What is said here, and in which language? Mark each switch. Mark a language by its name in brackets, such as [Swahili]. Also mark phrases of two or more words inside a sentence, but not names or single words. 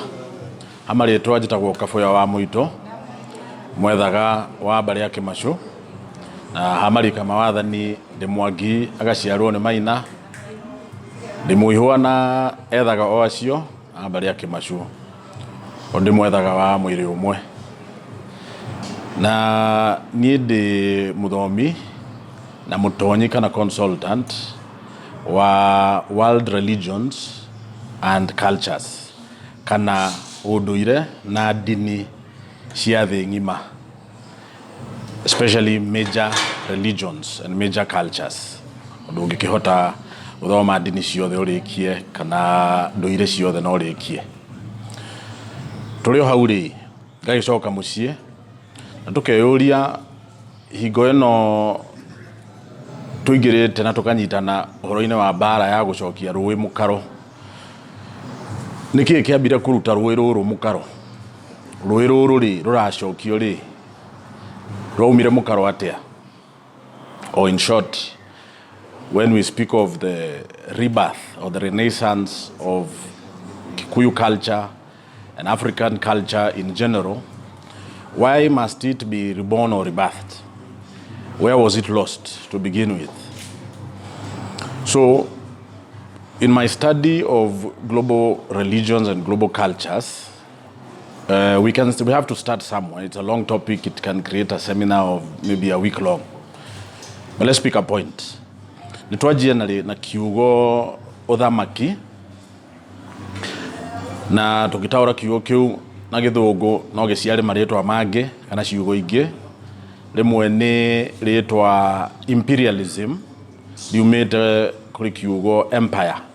[Kikuyu] Amarĩtwa njĩtagwo Kabûya wa mûito, mwethaga wa mbarĩ ya Kĩmacũ, na hamarika mawathani ndĩ Mwangi agaciarwo nĩ Maina, ndĩ Mũihwa na ethaga o acio a mbarĩ ya Kĩmacũ, o ndĩ mwethaga wa mwĩrĩ ũmwe. Na niĩ ndĩ mũthomi na mũtonyi kana consultant wa [English] world religions and cultures, [Kikuyu] kana ũndũire na dini cia thĩ ng'ima, [English] especially major religions and major cultures. [Kikuyu] Ũndũ ũngĩkĩhota gũthoma dini ciothe ũrĩkie kana ndũire ciothe no ũrĩkie. Tũrĩ o hau rĩ, ngagĩcoka mũciĩ na tũkeyũria hingo ĩno tũingĩrĩte na tũkanyitana ũhoro-inĩ wa mbara ya gũcokia rũĩ mũkaro. Nĩkĩĩ kĩambire kũruta rũĩ rũrũ mũkaro? Rũĩ rũrũ rĩ rũracokio rĩ rwaumire mũkaro atĩa? [English] Or in short, when we speak of the rebirth or the renaissance of Gikuyu culture and African culture in general, why must it be reborn or rebirthed? Where was it lost to begin with? So, in my study of global religions and global cultures, we have to start somewhere. It's a long topic. It can create a seminar of maybe a week long. But let's pick a point. [Kikuyu] Nitwajia na kiugo uthamaki, na tukitaura kiugo kiu na githũngũ no gĩciare marĩtwa mangĩ kana ciugo ingĩ. Rĩmwe nĩ rĩtwa imperialism riumĩte kũrĩ kiugo empire.